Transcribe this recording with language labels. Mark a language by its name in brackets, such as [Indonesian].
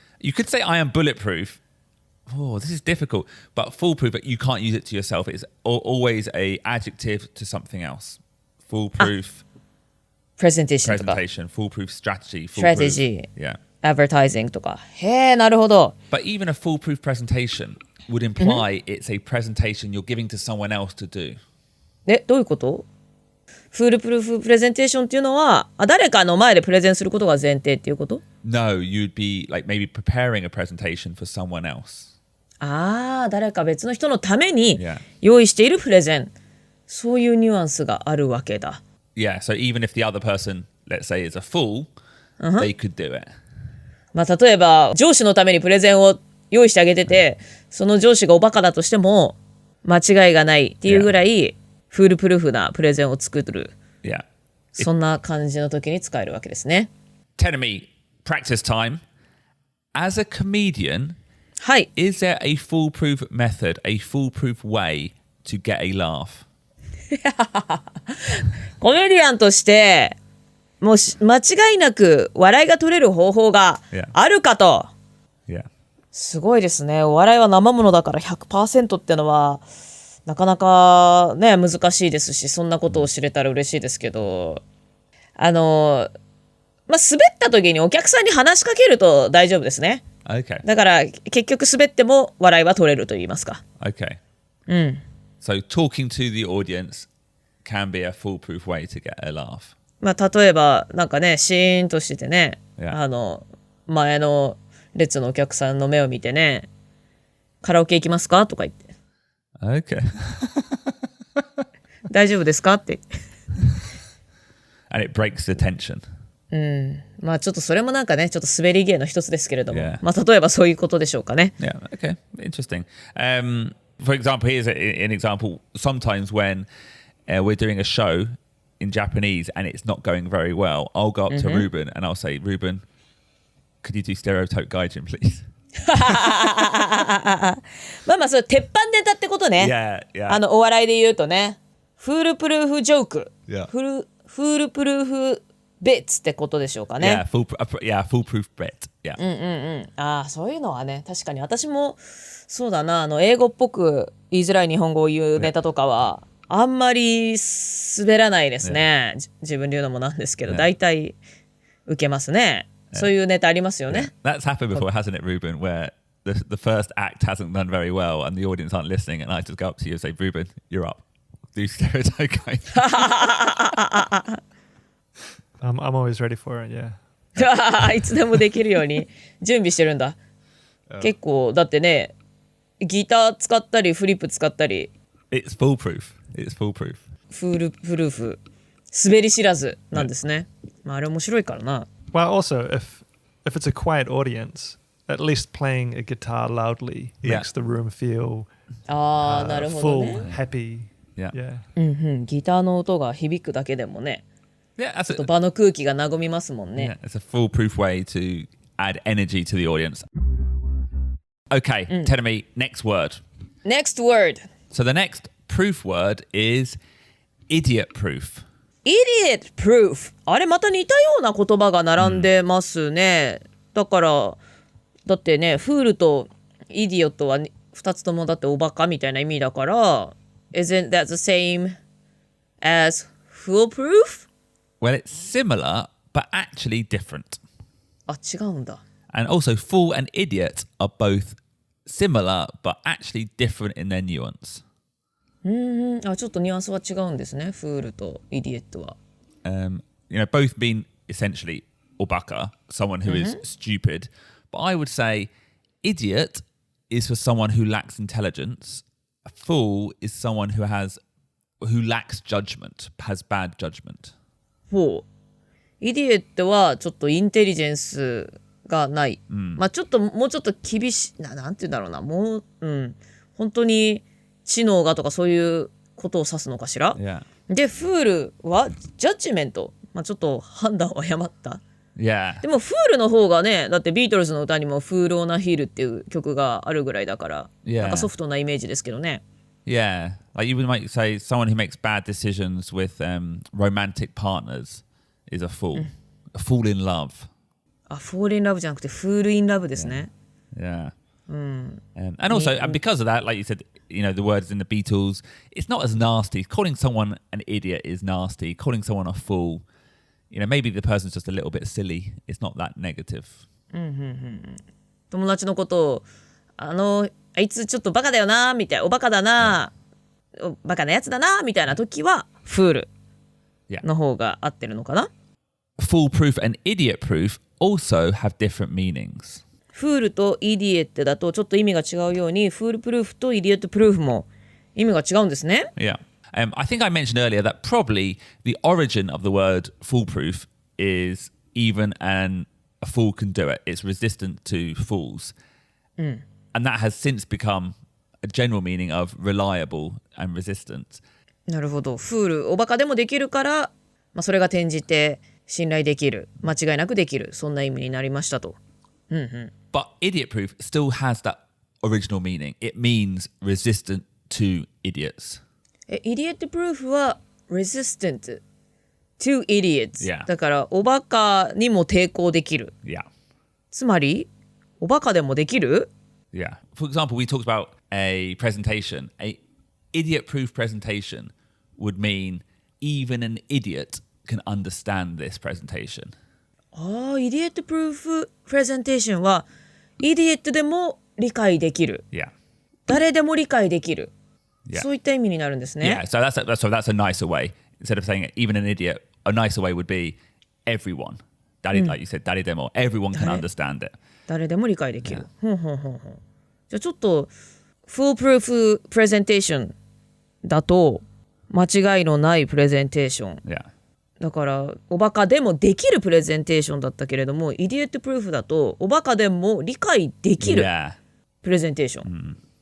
[English] You could say I am bulletproof. Oh, this is difficult. But foolproof, but you can't use it to yourself. It's always a adjective to something else. Foolproof. [Japanese] Presentation とか。 [English] Foolproof strategy. Strategy. Yeah. [Japanese] Advertising とか。へえ、なるほど。 [English] But even a foolproof presentation would imply it's a presentation you're giving to someone else to do. [Japanese] どういうこと？フールプルーフプレゼンテーションっていうのは誰かの前でプレゼンすることが前提っていうこと？ [English] No, you'd be like maybe preparing a presentation for someone else. [Japanese] 誰か別の人のために用意しているプレゼン。そういうニュアンスがあるわけだ。 [English] Yeah, so even if the other person, let's say, is a fool, they could do it. [Japanese] まあ例えば上司のためにプレゼンを用意してあげてて、その上司がおバカだとしても間違いがないっていうぐらいフールプルーフなプレゼンを作る。 [English] Yeah. [Japanese] そんな感じの時に使えるわけですね。 [English] Tell me, practice time. As a comedian, [Japanese] はい。 [English] is there a foolproof method, a foolproof way to get a laugh? [Japanese] コメディアンとしてもう間違いなく笑いが取れる方法があるかと。 [English] Yeah. [Japanese] すごいですね。お笑いは生ものだから 100% ってのはなかなかね難しいですし、そんなことを知れたら嬉しいですけど、滑った時にお客さんに話しかけると大丈夫ですね。 [English] Okay. [Japanese] だから結局滑っても笑いは取れると言いますか。 [English] Okay. [Japanese] うん。 [English] So talking to the audience can be a foolproof way to get a laugh. [Japanese] 例えばなんかねシーンとしてね、 [English] Yeah. [Japanese] 前の列のお客さんの目を見てね、カラオケ行きますかとか言って。 [English] Okay. [Japanese] 大丈夫ですかって。 [English] And it breaks the tension. [Japanese] ちょっとそれもなんかねちょっと滑り芸の一つですけれども、 [English] Yeah. [Japanese] 例えばそういうことでしょうかね。 [English] Yeah. Okay. Interesting. For example, here's an example. Sometimes when we're doing a show in Japanese and it's not going very well, I'll go up to Ruben and I'll say, Ruben, could you do stereotype gaijin, please? [Japanese] それ鉄板ネタってことね。 [English] Yeah, yeah. [Japanese] お笑いで言うとね、フールプルーフジョーク、 [English] Yeah. [Japanese] フールプルーフベッツってことでしょうかね。 [English] Foolproof bet. Yeah. [Japanese] そういうのはね、確かに私もそうだな、英語っぽく言いづらい日本語を言うネタとかはあんまり滑らないですね。自分で言うのもなんですけど、大体受けますね。そういうネタありますよね。 [English] That's happened before, hasn't it, Ruben? Where the first act hasn't done very well and the audience aren't listening, and I just go up to you and say, Ruben, you're up. Do stereotype guys. I'm always ready for it, yeah. [Japanese] いつでもできるように準備してるんだ。結構だってね、ギター使ったりフリップ使ったり。 [English] It's foolproof. It's foolproof. [Japanese] フールプルーフ、滑り知らずなんですね。あれ面白いからな。 [English] Well, also, if it's a quiet audience, at least playing a guitar loudly makes the room feel [Japanese] なるほどね。 [English] full, happy. Yeah. [Japanese] ギターの音が響くだけでもね。 [English] Yeah, [Japanese] ちょっと場の空気が和みますもんね。 [English] Yeah, it's a foolproof way to add energy to the audience. Okay, tell me next word. Next word. So the next proof word is idiot proof. Idiot proof. [Japanese] あれまた似たような言葉が並んでますね。だってね、フールとイディオットは2つともだっておバカみたいな意味だから、 [English] Isn't that the same as foolproof? Well, it's similar, but actually different. [Japanese] 違うんだ。 [English] And also, fool and idiot are both similar, but actually different in their nuance. [Japanese] ちょっとニュアンスは違うんですね。フールとイディエットは。 [English] Both mean essentially obaka, someone who is stupid. But I would say idiot is for someone who lacks intelligence. A fool is someone who lacks judgment, has bad judgment. [Japanese] ほう。イディエットはちょっとインテリジェンスがない。もうちょっと厳しいなんて言うんだろうな。本当に知能がとかそういうことを指すのかしら。 [English] Yeah. [Japanese] で、フールはジャッジメント。ちょっと判断を誤った。 [English] Yeah. [Japanese] でもフールの方がね、だってビートルズの歌にもフールオナヒールっていう曲があるぐらいだから、なんかソフトなイメージですけどね。 [English] Yeah. Like you might say someone who makes bad decisions with romantic partners is a fool. A fool in love. fall in love [Japanese] じゃなくてフールインラブですね。 [English] Yeah. And also, and because of that, like you said, the words in the Beatles, it's not as nasty. Calling someone an idiot is nasty. Calling someone a fool, maybe the person's just a little bit silly. It's not that negative. [Japanese] 友達のことをあいつちょっとバカだよなみたいな、おバカだな、バカなやつだなみたいな時はフールの方が合ってるのかな。 [English] Foolproof and idiot proof also have different meanings. [Japanese] フールとイディエットだとちょっと意味が違うように、フールプルーフとイディエットプルーフも意味が違うんですね。 [English] Yeah. I think I mentioned earlier that probably the origin of the word foolproof is even a fool can do it. It's resistant to fools. And that has since become a general meaning of reliable and resistant. [Japanese] なるほど。フール、おバカでもできるから、それが転じて信頼できる、間違いなくできる、そんな意味になりましたと。 [English] But idiot proof still has that original meaning. It means resistant to idiots. [Japanese] イディエットプルーフは [English] resistant to idiots、 Yeah. [Japanese] だからおバカにも抵抗できる。 [English] Yeah. [Japanese] つまりおバカでもできる？ [English] Yeah. For example, we talked about a presentation. A idiot proof presentation would mean even an idiot can understand this presentation. [Japanese] イディエットプルーフプレゼンテーションはイディエットでも理解できる。 [English] Yeah. [Japanese] 誰でも理解できる。 [English] Yeah. [Japanese] そういった意味になるんですね。 [English] Yeah, so that's a nicer way. Instead of saying even an idiot, a nicer way would be everyone. Like you said, [Japanese] 誰でも [English] everyone can understand it. [Japanese] 誰でも理解できる。じゃあちょっと [English] foolproof presentation [Japanese] だと間違いのないプレゼンテーション。 [English] Yeah. [Japanese] だからおバカでもできるプレゼンテーションだったけれども、イディエットプルーフだとおバカでも理解できるプレゼンテーション。